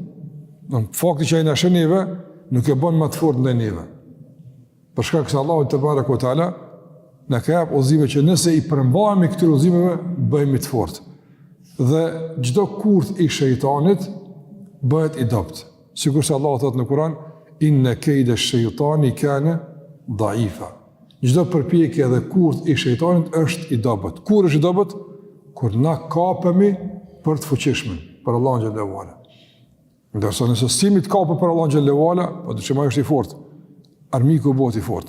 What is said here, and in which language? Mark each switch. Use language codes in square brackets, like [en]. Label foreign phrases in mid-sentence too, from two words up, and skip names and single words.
[sq] Në fakti që ai na sheh neve, nuk e bën më të fortë ndaj neve. Për shkak se Allahu te barekotar na ka jap udhëzime që nëse i përmbahemi këtyre udhëzimeve, bëhemi të fortë. Dhe çdo kurth i shejtanit bëhet i dopt. Sikur se Allahu thotë në Kur'an, [ar] إن كيد الشيطان كان ضعيفا. [sq] Çdo përpjekje dhe kurth i shejtanit është i dobët. Kur është i dobët? Kur na kapemi për të fuqishëm, për Allahun [ar] جل وعلا. [sq] Ndërsa nëse simi të kapë për Allahun [ar] جل وعلا, [sq] po dyshim ai është i fortë. Armiku bëhet i fortë.